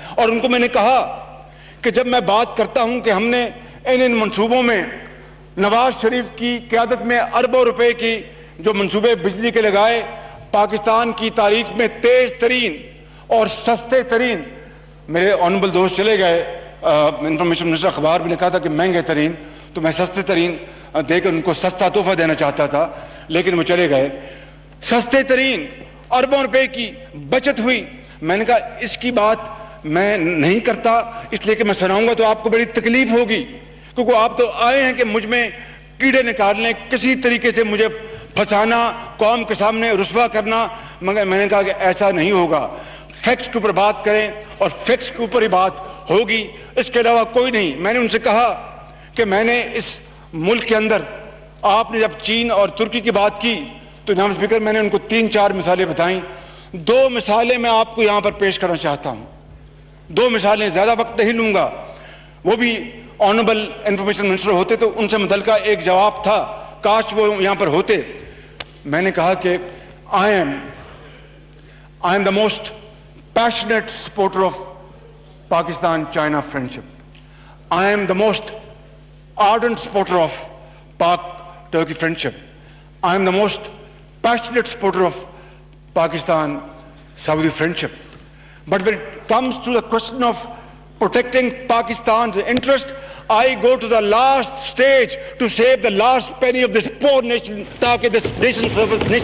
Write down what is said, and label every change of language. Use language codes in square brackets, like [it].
[ur] اور ان کو میں نے کہا کہ جب میں بات کرتا ہوں کہ ہم نے ان منصوبوں میں نواز شریف کی قیادت میں اربوں روپے کی جو منصوبے بجلی کے لگائے, پاکستان کی تاریخ میں تیز ترین اور سستے ترین, میرے آنریبل دوست چلے گئے, انفارمیشن منسٹر اخبار بھی لکھا تھا کہ مہنگے ترین, تو میں سستے ترین دے کر ان کو سستا تحفہ دینا چاہتا تھا, لیکن وہ چلے گئے. سستے ترین اربوں روپے کی بچت ہوئی. میں نے کہا اس کی بات میں نہیں کرتا اس لیے کہ میں سناؤں گا تو آپ کو بڑی تکلیف ہوگی, کیونکہ آپ تو آئے ہیں کہ مجھ میں کیڑے نکالنے, کسی طریقے سے مجھے پھنسانا, قوم کے سامنے رسوا کرنا. مگر میں نے کہا کہ ایسا نہیں ہوگا, فیکٹس کے اوپر بات کریں اور فیکٹس کے اوپر ہی بات ہوگی, اس کے علاوہ کوئی نہیں. میں نے ان سے کہا کہ میں نے اس ملک کے اندر, آپ نے جب چین اور ترکی کی بات کی تو جناب اسپیکر میں نے ان کو 3-4 مثالیں بتائیں. 2 مثالیں میں آپ کو یہاں پر پیش کرنا چاہتا ہوں, 2 مثالیں, زیادہ وقت نہیں لوں گا. وہ بھی آنریبل انفارمیشن منسٹر ہوتے تو ان سے متعلقہ ایک جواب تھا, کاش وہ یہاں پر ہوتے. میں نے کہا کہ [en] I am the most passionate supporter of Pakistan-China friendship. I am the most ardent supporter of Pak-Turkey friendship. I am the most passionate supporter of Pakistan-Saudi friendship. But when it comes to the question of protecting Pakistan's interest, I go to the last stage to save the last penny of this poor nation, taaki this nation serves.